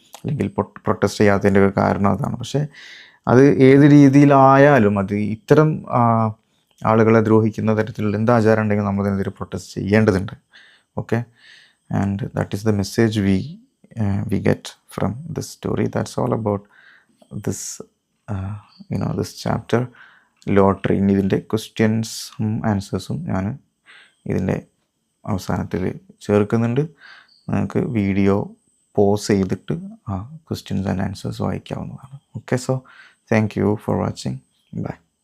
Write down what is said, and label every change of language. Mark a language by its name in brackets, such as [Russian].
[Malayalam] അല്ലെങ്കിൽ പ്രൊട്ടസ്റ്റ് ചെയ്യാത്തതിൻ്റെ ഒരു കാരണം അതാണ്. പക്ഷേ അത് ഏത് രീതിയിലായാലും അത് ഇത്തരം ആളുകളെ ദ്രോഹിക്കുന്ന തരത്തിലുള്ള എന്ത് ആചാരം ഉണ്ടെങ്കിലും നമ്മളതിനെതിരെ പ്രൊട്ടസ്റ്റ് ചെയ്യേണ്ടതുണ്ട്. Okay, [English] and that is the message we get from this story. That's all about this this chapter, lottery. [Malayalam] ഇനി ഇതിൻ്റെ ക്വസ്റ്റ്യൻസും ആൻസേഴ്സും ഞാൻ ഇതിൻ്റെ അവസാനത്തിൽ ചേർക്കുന്നുണ്ട്. നിങ്ങൾക്ക് വീഡിയോ പോസ് ചെയ്തിട്ട് ആ questions and answers വായിക്കാവുന്നതാണ്. [English] Okay, so thank you for watching. Bye.